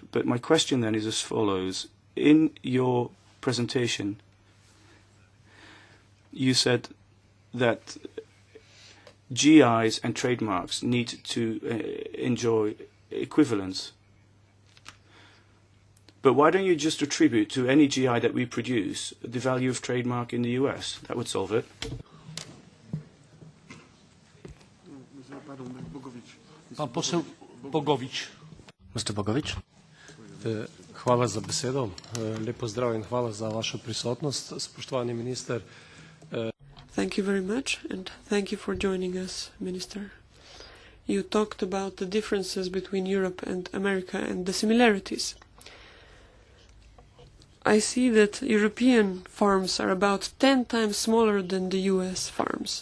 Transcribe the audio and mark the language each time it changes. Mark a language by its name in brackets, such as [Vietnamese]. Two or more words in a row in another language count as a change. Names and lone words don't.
[English] But my question then is as follows. In your presentation, you said that GIs and trademarks need to enjoy equivalence. But why don't you just attribute to any GI that we produce the value of trademark in the US? That would solve it. [Polish] Pan poseł Bogovič. [English] Mr. Bogovič. [Slovenian] Hvala za besedo. Lep pozdrav in hvala za vašo prisotnost, spoštovani minister. [English] Thank you very much, and thank you for joining us, Minister. You talked about the differences between Europe and America and the similarities. I see that European farms are about 10 times smaller than the US farms.